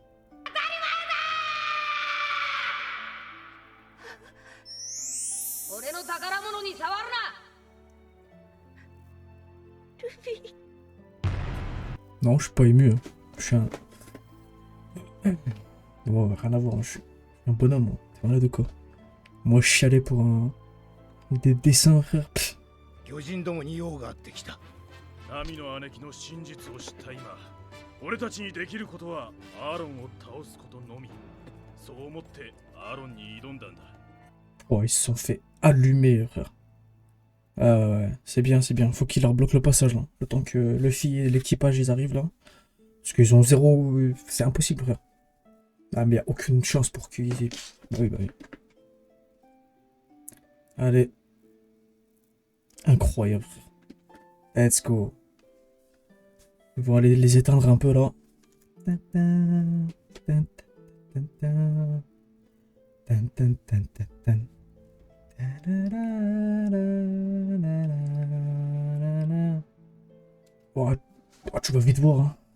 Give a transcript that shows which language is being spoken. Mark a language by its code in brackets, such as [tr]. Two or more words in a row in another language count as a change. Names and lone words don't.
[fr] Non, je suis pas ému. Hein. Je suis un... Bon, rien à voir. Hein. Je suis un bonhomme. Hein. C'est rien de quoi. Moi, je chialais pour un... Des dessins, frère. Pff. [ja] 巨人どもに用があってきた。ナミの姉貴の真実を知った今、俺たちにできることはアーロンを倒すことのみ。そう思ってアーロンに挑んだんだ。 [fr] Oh, ils se sont fait allumer, frère. Ah ouais, c'est bien, c'est bien. Faut qu'il leur bloque le passage, là. Le temps que Luffy et l'équipage, ils arrivent, là. Parce qu'ils ont zéro... C'est impossible, frère. Ah, mais y a aucune chance pour qu'ils... Bah oui, bah oui. Allez. Incroyable. [en] Let's go. [fr] Ils vont aller les éteindre un peu, là. Oh, tu vas vite voir, hein.